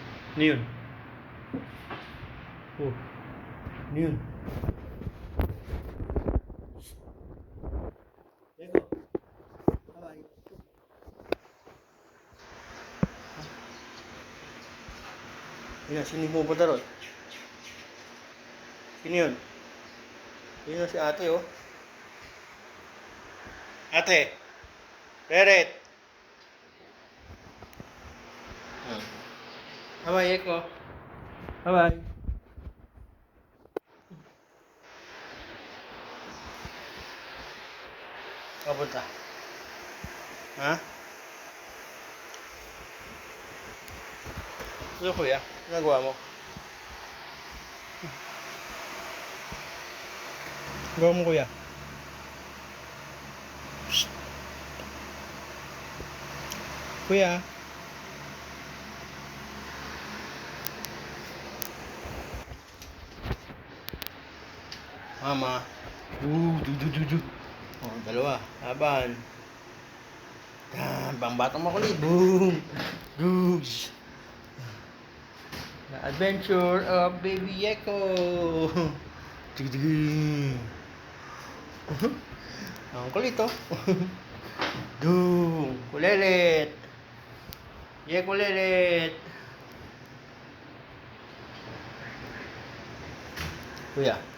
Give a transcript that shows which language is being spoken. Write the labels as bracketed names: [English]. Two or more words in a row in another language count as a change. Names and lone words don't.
[Filipino] Ano yun? Oh, ano yun? Eko, bye-bye. Yun na, sino yung pupunta ron? Sino yun? Yun na si ate, oh. Ate! Reret! Bye-bye, Eko. Bye-bye. Kapunta. Ha? Ano kuya? Ano nagawa mo? Gawa mo kuya? Psst. Kuya? Mama. Du. Oh, dalawa. Laban. Yan, pangbatang makulit. Boom! Dugs! The Adventure of Baby Yeko! Tigdig! Ang kulit, oh. Dung! Kulelet! Yeko lelet! Kuya.